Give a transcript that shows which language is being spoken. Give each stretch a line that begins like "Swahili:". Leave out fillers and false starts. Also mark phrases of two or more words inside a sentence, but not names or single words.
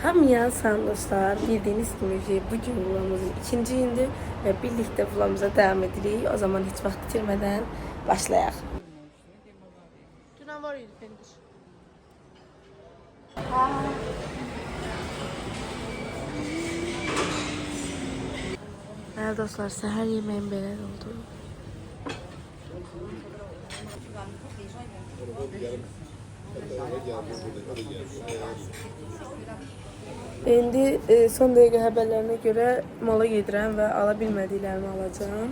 Azerbaijani: Hamıya salam dostlar.
Turkish: Bildiğiniz gibi bugün vlogumuzun ikinci gündü ve birlikte vlogumuza devam edirik. O zaman hiç vakit bitirmeden başlayaq.
Azerbaijani: Dünən var idi pendir. Evet dostlar, səhər yemeğim belə oldu. İndi son dəqiqə xəbərlərinə görə mala gedirəm və ala bilmədiklərimi alacağım.